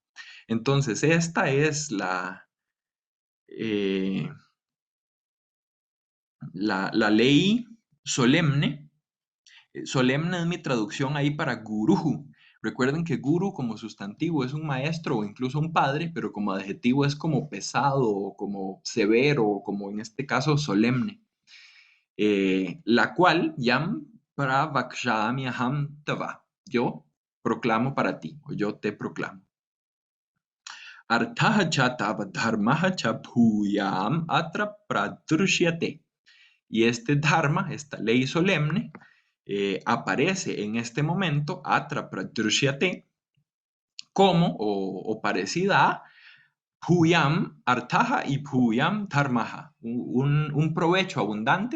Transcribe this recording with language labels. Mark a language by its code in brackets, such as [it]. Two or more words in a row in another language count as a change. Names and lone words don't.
[es] Entonces, esta es eh, la ley solemne. Solemne es mi traducción ahí para guru. Recuerden que guru como sustantivo es un maestro o incluso un padre, pero como adjetivo es como pesado o como severo o como en este caso solemne. La cual [sa] यं प्रवक्ष्यामि अहं तव. [es] Yo proclamo para ti o yo te proclamo. [sa] अर्थः च तव धर्मः च भूयम् अत्र प्रदृश्यते. [es] Y este dharma, esta ley solemne, aparece en este momento, [sa] अत्र प्रदृश्यते, [es] como o parecida a [sa] फुयम् अर्तः [es] y [sa] फुयम् धर्मः. [es] Un provecho abundante.